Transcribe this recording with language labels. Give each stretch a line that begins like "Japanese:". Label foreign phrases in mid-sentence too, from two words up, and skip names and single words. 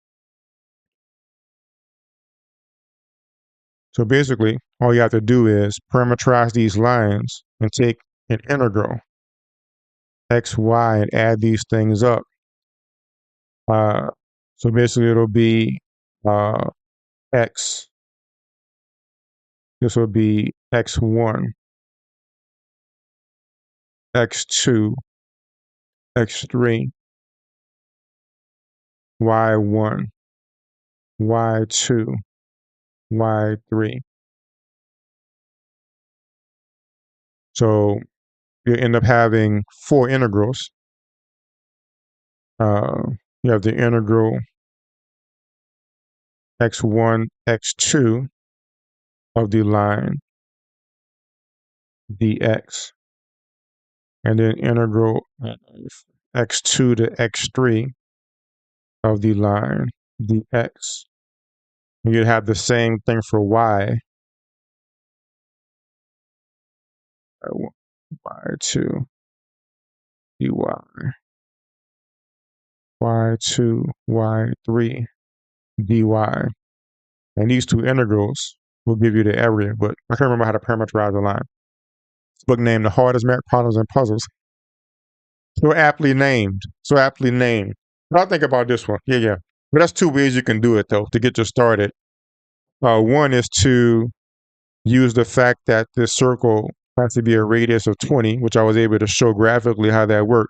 English: So basically, all you have to do is parameterize these lines and take an integral, x, y, and add these things up. Uh, so basically, it'll be uh, x. This will be x1, x2, x3, y1, y2, y3. So you end up having four integrals. You have the integral x1, x2 of the line dx, and then integral x2 to x3 of the line dx. You'd have the same thing for y, y2 dy, y2, y3 dy. And these two integrals will give you the area, but I can't remember how to parameterize the line. This book named The Hardest Math Problems and Puzzles. So aptly named. So aptly named. But I'll think about this one. Yeah. But that's two ways you can do it, though, to get you started. One is to use the fact that this circle has to be a radius of 20, which I was able to show graphically how that works.